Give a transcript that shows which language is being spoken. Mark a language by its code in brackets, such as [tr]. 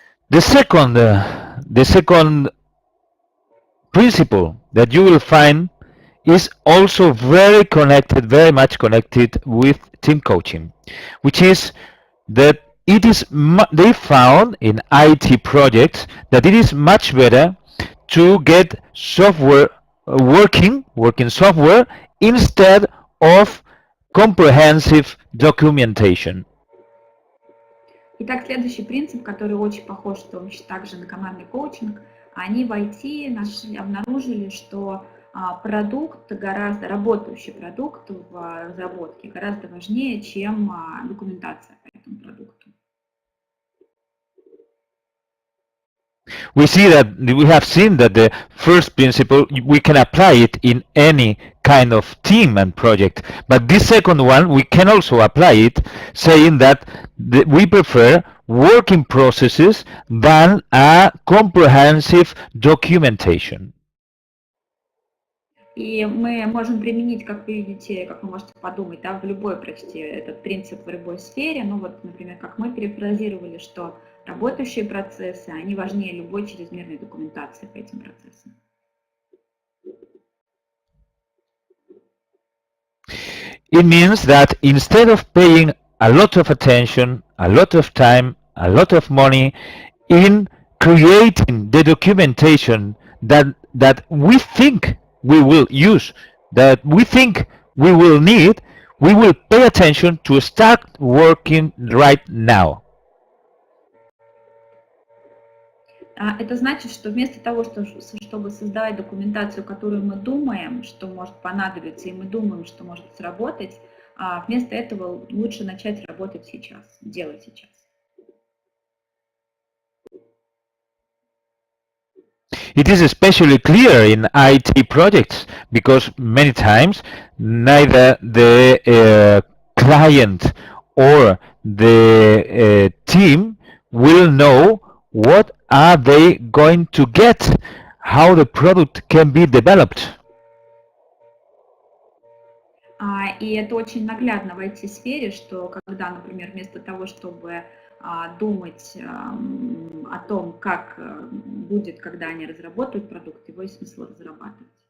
[en] The second principle that you will find is also very much connected with team coaching, which is that they found in IT projects that it is much better to get software working software instead of comprehensive documentation. [ru] Итак, следующий принцип, который очень похож также на командный коучинг, они в IT обнаружили, что продукт гораздо, работающий продукт в разработке гораздо важнее, чем документация по этому продукту. [en] We have seen that the first principle, we can apply it in any kind of team and project, but this second one we can also apply it, saying that we prefer working processes than a comprehensive documentation. [ru] И мы можем применить, как вы видите, как вы можете подумать, да, в любой почти этот принцип в любой сфере. Ну вот, например, как мы перефразировали, что работающие процессы, они важнее любой чрезмерной документации по этим процессам. [en] It means that instead of paying a lot of attention, a lot of time, a lot of money in creating the documentation that we think we will use, that we think we will need, we will pay attention to start working right now. [ru] Это значит, что вместо того, чтобы создавать документацию, которую мы думаем, что может понадобиться, и мы думаем, что может сработать, вместо этого лучше начать работать сейчас, делать сейчас. [en] It is especially clear in IT projects because many times neither the client or the team will know what are they going to get, how the product can be developed. [ru] И это очень наглядно в IT-сфере, что когда, например, вместо того, чтобы думать о том, как будет, когда они разработают продукт, его есть смысл разрабатывать.